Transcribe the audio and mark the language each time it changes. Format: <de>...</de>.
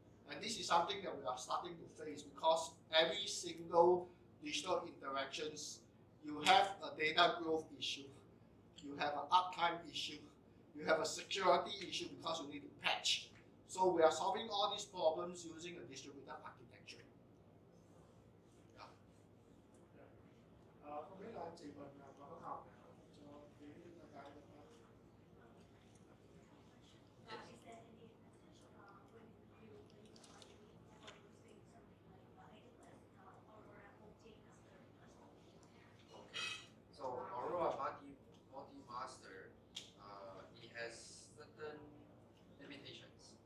<en>And this is something that we are starting to face because every single digital interactions, you have a data growth issue, you have an uptime issue, you have a security issue because you need to patch. So we are solving all these problems using a distributed architecture.</en> <vi>Không biết là anh chị mình có câu hỏi nào cho phía cái được không?</vi> <en>Is there any potential when you for using something like Aurora multi-master So Aurora multi-master, it has certain limitations.</en>